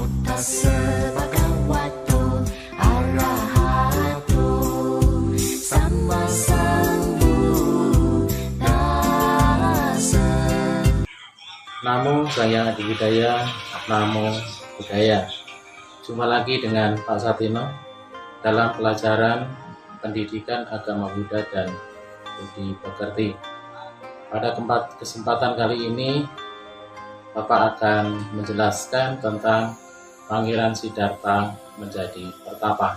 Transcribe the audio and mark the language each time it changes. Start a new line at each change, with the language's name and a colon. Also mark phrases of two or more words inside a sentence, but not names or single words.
Pali: Tassa bhagavato arahato samma sambuddhassa.
Indonesian: Namo saya Adi Widaya,
Pali: Namo Buddhaya.
Indonesian: Jumpa lagi dengan Pak Satino dalam pelajaran pendidikan agama Buddha dan budi pekerti. Pada kesempatan kali ini, Bapak akan menjelaskan tentang Pangeran Siddhartha menjadi pertapa.